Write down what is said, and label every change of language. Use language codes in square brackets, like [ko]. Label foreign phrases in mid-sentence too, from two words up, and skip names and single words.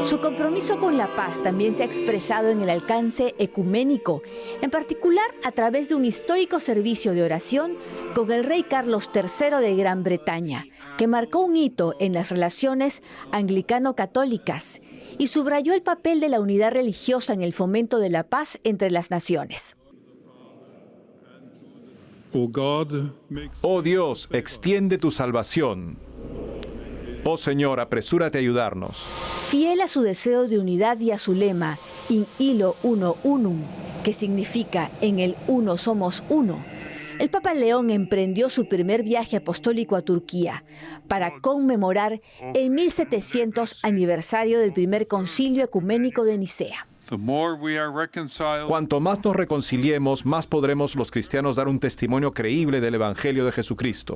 [es] Su compromiso con la paz también se ha expresado en el alcance ecuménico, en particular a través de un histórico servicio de oración con el rey Carlos III de Gran Bretaña, que marcó un hito en las relaciones anglicano-católicas y subrayó el papel de la unidad religiosa en el fomento de la paz entre las naciones. Oh Dios, extiende tu salvación. Oh Señor, apresúrate a ayudarnos. Fiel a su deseo de unidad y a su lema, [la] In illo uno unum, [es] que significa en el uno somos uno, el Papa León emprendió su primer viaje apostólico a Turquía para conmemorar el 1700 aniversario del primer concilio ecuménico de Nicea. Cuanto más nos reconciliemos, más podremos los cristianos dar un testimonio creíble del Evangelio de Jesucristo.